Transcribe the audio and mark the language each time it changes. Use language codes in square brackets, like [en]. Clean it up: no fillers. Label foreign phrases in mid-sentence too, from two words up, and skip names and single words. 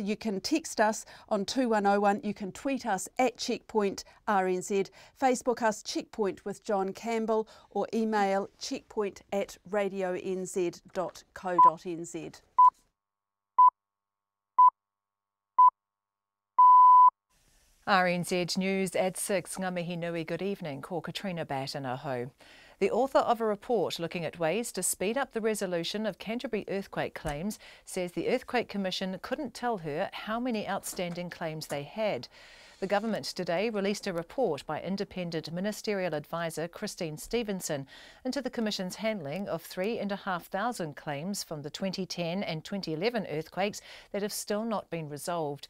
[en] You can text us on 2101, you can tweet us at Checkpoint RNZ, Facebook us Checkpoint with John Campbell, or email checkpoint@radionz.co.nz. RNZ News at 6. [mi] Ngā mihi nui, [en] good evening. Ko Katrina Batt in Aho. The author of a report looking at ways to speed up the resolution of Canterbury earthquake claims says the Earthquake Commission couldn't tell her how many outstanding claims they had. The government today released a report by independent ministerial advisor Christine Stevenson into the Commission's handling of 3,500 claims from the 2010 and 2011 earthquakes that have still not been resolved.